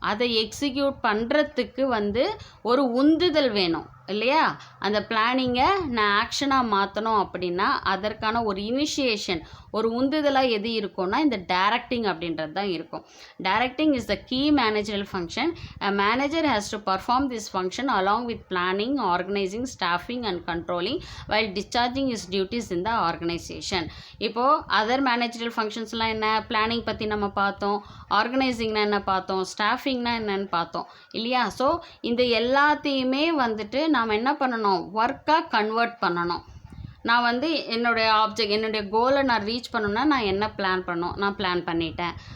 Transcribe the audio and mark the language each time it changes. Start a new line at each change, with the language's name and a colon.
Tamil: அதை எக்ஸிக்யூட் பண்ணுறதுக்கு வந்து ஒரு உந்துதல் வேணும் இல்லையா? அந்த பிளானிங்கை நான் ஆக்ஷனாக மாற்றணும் அப்படின்னா அதற்கான ஒரு இனிஷியேஷன், ஒரு உந்துதலாக எது இருக்கும்னா இந்த டைரக்டிங் அப்படின்றது தான் இருக்கும்.
English: Directing is the key managerial function. A manager has to perform this function along with planning, organizing, staffing and controlling while discharging his duties in the organization.
Tamil: இப்போது அதர் மேனேஜரல் ஃபங்க்ஷன்ஸ்லாம் என்ன, பிளானிங் பற்றி நம்ம பார்த்தோம், ஆர்கனைசிங்னா என்ன பார்த்தோம், ஸ்டாஃபிங்னா என்னன்னு பார்த்தோம் இல்லையா? ஸோ இந்த எல்லாத்தையுமே வந்துட்டு நாம் என்ன பண்ணணும், ஒர்க்காக கன்வெர்ட் பண்ணணும். நான் வந்து என்னுடைய கோலை நான் ரீச் பண்ணணுன்னா நான் என்ன பிளான் பண்ணணும், நான் பிளான் பண்ணிட்டேன்.